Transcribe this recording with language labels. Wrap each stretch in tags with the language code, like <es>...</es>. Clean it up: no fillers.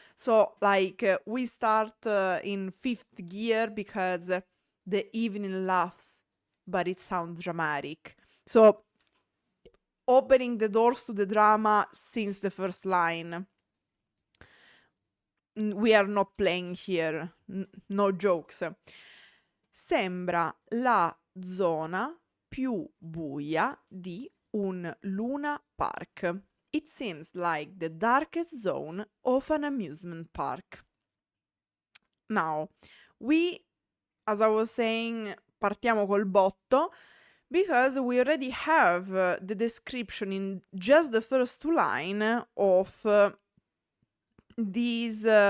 <en>So we start in fifth gear because the evening laughs but it sounds dramatic. So opening the doors to the drama since the first line. We are not playing here, no jokes.</en> <it>Sembra la zona più buia di un Luna Park.</it> <en>It seems like the darkest zone of an amusement park. Now, as I was saying,</en> <it>partiamo col botto,</it> <en>because we already have the description in just the first two lines of these.</en>